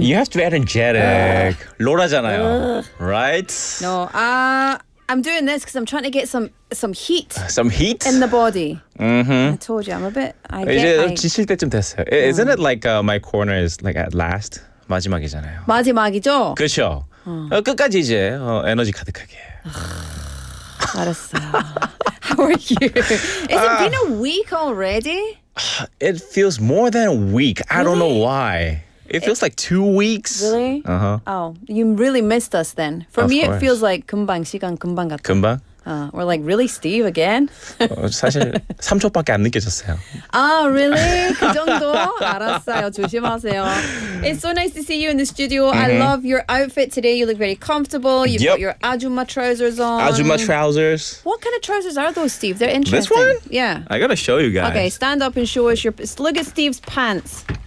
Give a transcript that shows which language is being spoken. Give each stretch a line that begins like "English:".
English: You have to be energetic.
Korean: 로라잖아요.
English: Right? No, I'm doing this because I'm trying to get some heat. Some heat? In the body. Mm-hmm. I told you, I'm a bit.
Korean: 이제 지칠 때쯤 됐어요.
English: Isn't it like my corner is like at last?
Korean: 마지막이잖아요. 마지막이죠? 그렇죠. 끝까지 이제 에너지 가득하게. 알았어요.
English: How are you? Has it been a week already? It feels more than a week. I don't know why. It feels like 2 weeks. Really? Oh, you really missed us then. For me, it feels like
Korean: 금방 시간 금방 갔다. 금방?
English: We're like, really, Steve, again?
Korean: 사실 3초밖에 안 느껴졌어요.
English: Really?
Korean: 그 정도? 알았어요. 조심하세요.
English: It's so nice to see you in the studio. I love your outfit today. You look very comfortable. You've got your ajumma trousers on. Ajumma trousers. What kind of trousers are those, Steve? They're interesting. This one? Yeah. I gotta show you guys. Okay, stand up and show us your... Look at Steve's pants.